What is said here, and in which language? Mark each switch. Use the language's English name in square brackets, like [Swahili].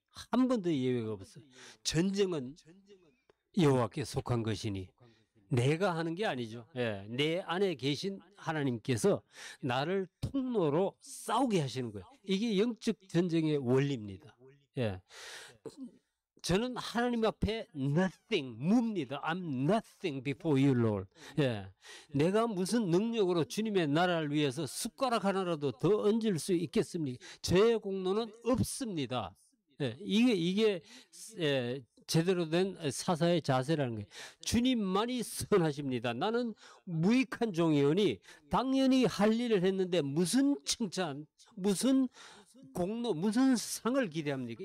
[Korean] 한 번도 예외가 없어요. 전쟁은 여호와께 속한 것이니 내가 하는 게 아니죠. 예, 내 안에 계신 하나님께서 나를 통로로 싸우게 하시는 거예요. 이게 영적 전쟁의 원리입니다. 예. 저는 하나님 앞에 nothing, 무입니다. [English] I'm nothing before you, Lord. [Korean] 예. 내가 무슨 능력으로 주님의 나라를 위해서 숟가락 하나라도 더 얹을 수 있겠습니까? 저의 공로는 없습니다. 예. 이게 제대로 된 사사의 자세라는 거예요. 주님만이 선하십니다. 나는 무익한 종이오니 당연히 할 일을 했는데 무슨 칭찬, 무슨 공로, 무슨 상을 기대합니까?